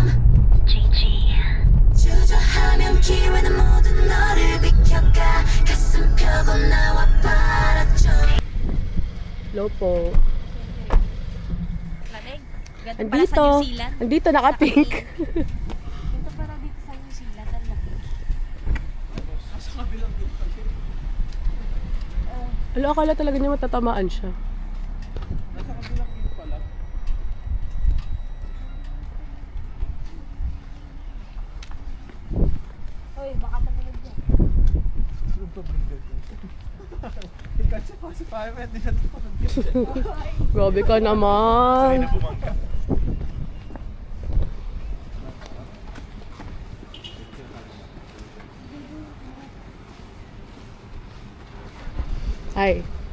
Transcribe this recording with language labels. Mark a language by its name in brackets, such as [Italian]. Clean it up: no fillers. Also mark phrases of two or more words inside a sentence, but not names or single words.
[Korean] 주저하면 기회는 모두 너를 비켜가 가슴 펴고 나와 봐라 좀 [Filipino] Hello po. Lamig. Ganito pala sa Andito. New Zealand. Andito naka-pink. Ganito pala dito sa New Zealand. Ang laki. Alo, akala talaga niya matatamaan siya. Hoy, baka tumunog yan. Kasi pa si Fireman, hindi na ito. Grabe ka naman. Bumangga. Hi.